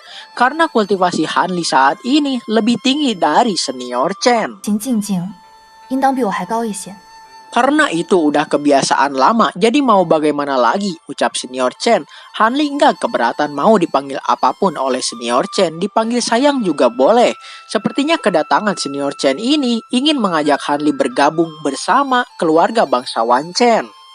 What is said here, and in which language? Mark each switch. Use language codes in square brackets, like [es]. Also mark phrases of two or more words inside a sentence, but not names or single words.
[id] Karena kultivasi Hanli saat ini lebih tinggi dari Senior Chen. [zh] 请静静，应当比我还高一些。 [id] Karena itu udah kebiasaan lama, jadi mau bagaimana lagi, ucap Senior Chen. Hanli nggak keberatan mau dipanggil apapun oleh Senior Chen, dipanggil sayang juga boleh. Sepertinya kedatangan Senior Chen ini ingin mengajak Hanli bergabung bersama keluarga bangsawan Chen.